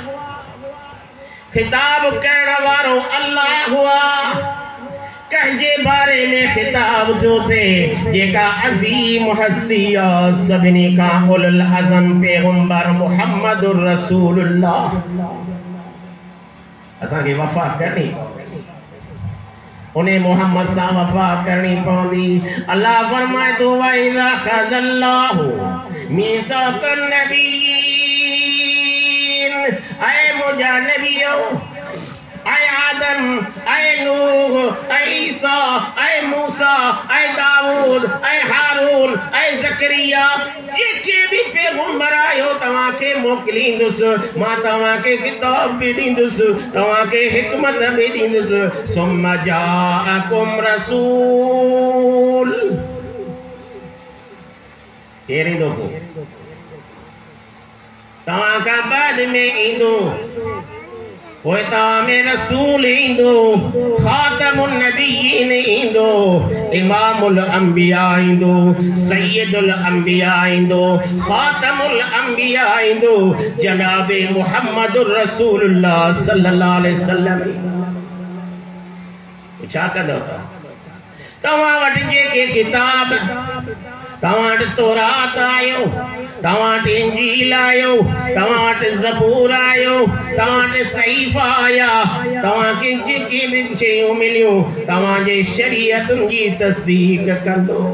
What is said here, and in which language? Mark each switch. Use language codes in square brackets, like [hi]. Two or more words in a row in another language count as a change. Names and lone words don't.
[sd] खिताब करण वारो अल्लाह हुआ कंहिंजे बारे में खिताब जो थे जेका अज़ीम हस्ती सभिनी खां [ar] أولو العزم [sd] पैगंबर [ar] محمد رسول الله [sd] असांखे वफ़ा करणी उन्हें मोहम्मद सां वफ़ा करणी पवंदी अल्लाह फरमाए थो [ar] وإذ أخذ الله ميثاق النبيين [sd] ऐ मुंहिंजा नबियो ऐ आदम ऐ नूह ऐ ईसा ऐ मूसा ऐ दाऊद ऐ हारून ऐ ज़करिया जेके भी पैगंबर आयो तव्हांखे मोकिलींदुसि मां तव्हांखे किताब भी ॾींदुसि तव्हांखे हिकमत भी ॾींदुसि [ar] ثم جاءكم رسول [sd] केर ईंदो पोइ तव्हां खां बाद में ईंदो पोइ तव्हां में रसूल ईंदो [ar] خاتم النبيين [sd] ईंदो [ar] إمام الأنبياء [sd] ईंदो [ar] سيد الأنبياء [sd] ईंदो [ar] خاتم الأنبياء [sd] ईंदो जनाब [ar] محمد رسول الله صلى الله عليه وسلم [sd] छा कंदो तव्हां वटि जेके किताब तव्हां वटि तौरात आयो तव्हां वटि इंजील आयो तव्हां वटि ज़बूर आयो तव्हां वटि सहीफ़ा आया तव्हांखे जेके बि शयूं मिलियूं तव्हांजे शरीयतुनि जी तस्दीक कंदो